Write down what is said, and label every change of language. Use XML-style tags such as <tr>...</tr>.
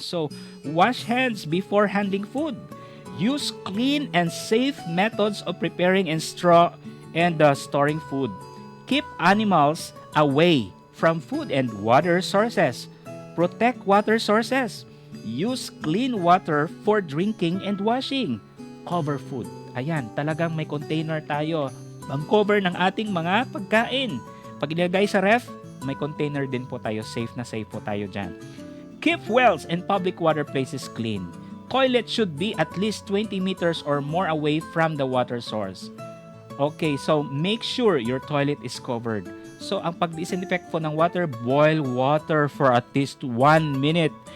<en>So, wash hands before handling food. Use clean and safe methods of preparing and storing food. Keep animals away from food and water sources. Protect water sources. Use clean water for drinking and washing. Cover food.</en> <tl>Ayan, talagang may container tayo. Pang-cover ng ating mga pagkain. Pag ilagay sa ref, may container din po tayo. Safe na safe po tayo dyan.</tl> <en>Keep wells and public water places clean. Toilet should be at least 20 meters or more away from the water source. Okay, so make sure your toilet is covered. So,</en> <tl>ang pag-disinfect po ng</tl> <en>water, boil water for at least 1 minute</en>